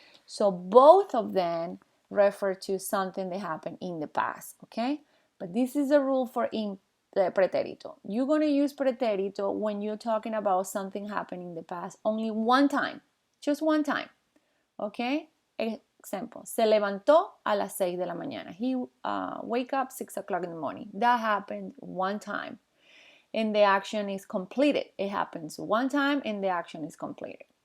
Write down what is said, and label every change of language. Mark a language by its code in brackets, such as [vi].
[en] So both of them refer to something that happened in the past, okay? But this is a rule for pretérito. You're going to use pretérito when you're talking about something happened in the past only one time, just one time, okay? [es] Example, se levantó a las 6 de la mañana. [en] He wake up 6 o'clock in the morning. That happened one time. And the action is completed. It happens one time and the action is completed.